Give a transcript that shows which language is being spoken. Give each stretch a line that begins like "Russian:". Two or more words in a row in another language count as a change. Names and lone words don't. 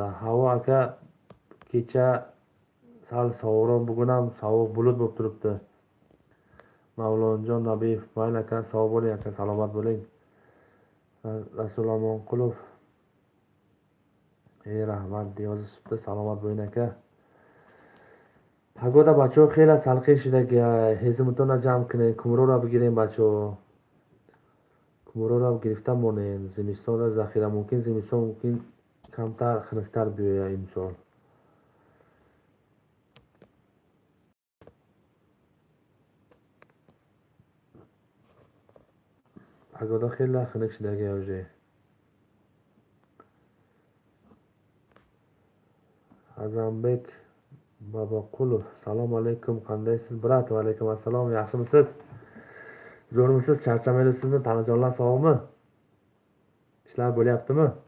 Uzbek: Havo aka kecha sal sovuqroq, bugun ham sovuq bulut bo'lib turibdi. Mavlonjon Nabiyev mayli aka, sog' bo'ling aka, salomat bo'ling. Rasul Amonqulov rahmat yozishibdi, salomat bo'ling aka.
Tajik: Погода бачо хела салқин шуда, ҳезмутона ҷамъ кунед, кумроро бигирем бачо. Кумроро гирифта монед. Зимистон захира мумкин, зимистон мумкин камтар хунуктар биёяд имсол. Погода хела хунук шуда уже.
Uzbek: Azambek Boboqulov salom alaykum, qandaysiz brat? Va alaykum assalom, yaxshimisiz? Zo'rmisiz? Charchamaysizmi? Tanajonlar sog'mi? Ishlar bo'lyaptimi?